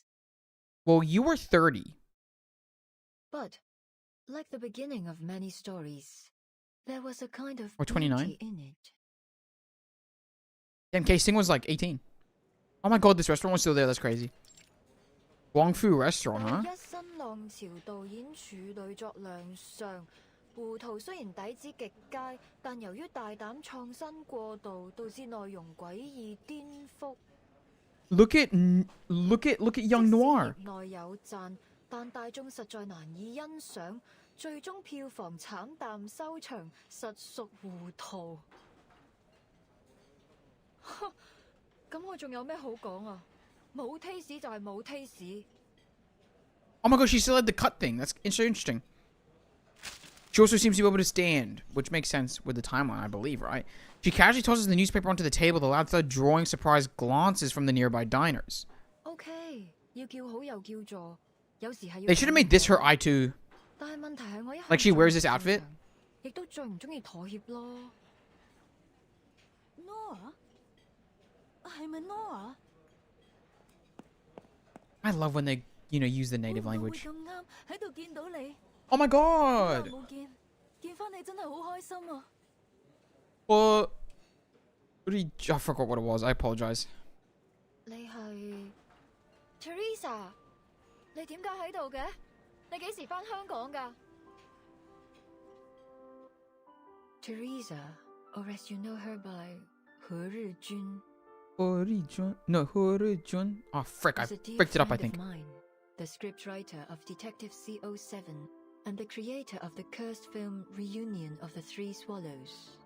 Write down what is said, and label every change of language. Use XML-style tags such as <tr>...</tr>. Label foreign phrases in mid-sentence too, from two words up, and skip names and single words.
<en>Well, you were 30. But, like the beginning of many stories, there was a kind of or 29 beauty in it. Damn, K-Sing was like 18. Oh my God, this restaurant was still there. That's crazy. Wong Fu restaurant, huh?</en> <yue>一新浪潮導演處女作亮相，胡圖雖然底子極佳，但由於大膽創新過度，導致內容詭異顛覆。</yue> <en>Look at Young Noir.</en> <yue>業內有讚，但大眾實在難以欣賞，最終票房慘淡收場，實屬糊塗。咁我仲有咩好講啊？冇 taste 就係冇 taste。</yue> <en>Oh my God, she still had the cut thing. That's so interesting. She also seems to be able to stand, which makes sense with the timeline, I believe, right? She casually tosses the newspaper onto the table, the loud thud drawing surprised glances from the nearby diners.</en> <yue>Okay, 要叫好又叫座，有時係要。</yue> <en>They should have made this her eye too.</en> <yue>但係問題係我一</yue> <en>Like she wears this outfit.</en> <yue>亦都最唔中意妥協咯。 Nora？係咪 Nora？</yue> <en>I love when they, you know, use the native language.</en> <yue>會咁啱喺度見到你。</yue> <en>Oh my God!</en> <yue>冇見，見返你真係好開心啊！</yue> <en>What did he, I forgot what it was. I apologize.</en> <yue>你係 Teresa？你點解喺度嘅？你幾時返香港㗎 ？Teresa,</yue> <en>or as you know her by</en> <yue>何日君。</yue> <en>No, oh, frick, I fricked it up, I think. Mine, the scriptwriter of Detective CO7 and the creator of the cursed film Reunion of the Three Swallows.</en>